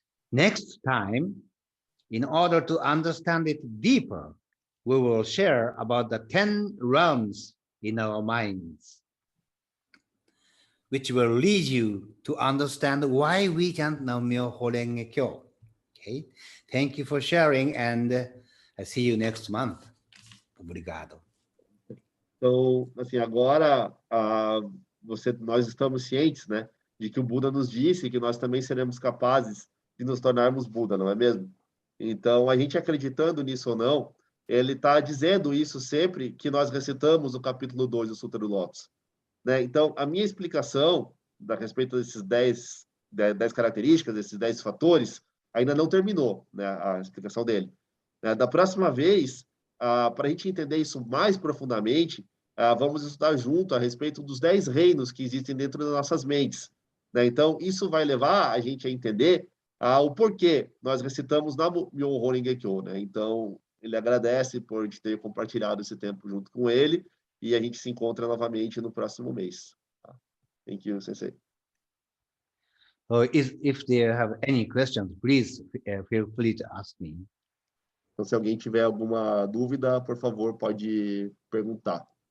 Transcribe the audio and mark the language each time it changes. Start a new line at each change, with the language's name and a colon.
English: Next time, in order to understand it deeper, we will share about the 10 realms in our minds, which will lead you to understand why we chant Nam-myoho Renge Kyo. Okay, thank you for sharing, and I see you next month.
Portuguese: Obrigado. Então, assim, agora nós estamos cientes, né, de que o Buda nos disse que nós também seremos capazes de nos tornarmos Buda, não é mesmo? Então, a gente acreditando nisso ou não, ele está dizendo isso sempre que nós recitamos o capítulo 2 do Sutra do Lótus, né? Então, a minha explicação a respeito desses 10 características, desses 10 fatores, ainda não terminou, né, a explicação dele. Da próxima vez, para a gente entender isso mais profundamente, vamos estudar junto a respeito dos 10 reinos que existem dentro das nossas mentes, né? Então, isso vai levar a gente a entender o porquê nós recitamos Nam-myoho Renge Kyo, né? Então, ele agradece por ter compartilhado esse tempo junto com ele, e a gente se encontra novamente no próximo mês.
English: Thank you, Sensei. So if there have any questions, please feel free to ask me.
Portuguese: Então, se alguém tiver alguma dúvida, por favor, pode perguntar.